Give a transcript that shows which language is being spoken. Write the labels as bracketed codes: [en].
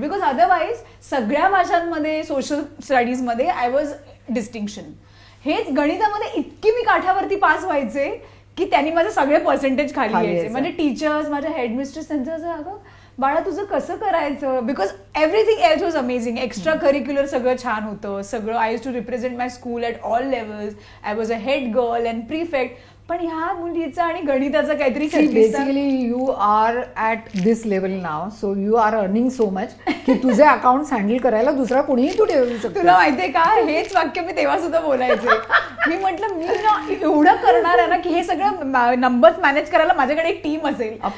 [en] because otherwise [mr] सगळ्या भाषांमध्ये, social स्टडीजमध्ये [en] I was distinction. [mr] हेच गणितामध्ये इतकी मी काठावरती पास व्हायचे की त्यांनी माझे सगळे पर्सेंटेज खाली यायचे. म्हणजे टीचर्स, माझ्या हेडमिस्ट्रेस त्यांचं असं, अगं बाळा तुझं कसं करायचं, [en] Because everything else was amazing. [mr] Extra curricular सगळं छान होतं, सगळं. [en] I use to represent my school at all levels. I was a head girl and prefect. [mr] पण ह्या मुलीचा आणि गणिताचं काहीतरी [en] basically you are at this level नाव, so you are earning so much की [mr] तुझे अकाउंट हँडल करायला दुसरा कोणीही तू ठेवू शकतो. तुला माहितीये का, हेच वाक्य मी तेव्हा सुद्धा बोलायचे. मी म्हटलं मी ना एवढं करणार आहे ना की हे सगळं नंबर्स मॅनेज करायला माझ्याकडे एक टीम असेल.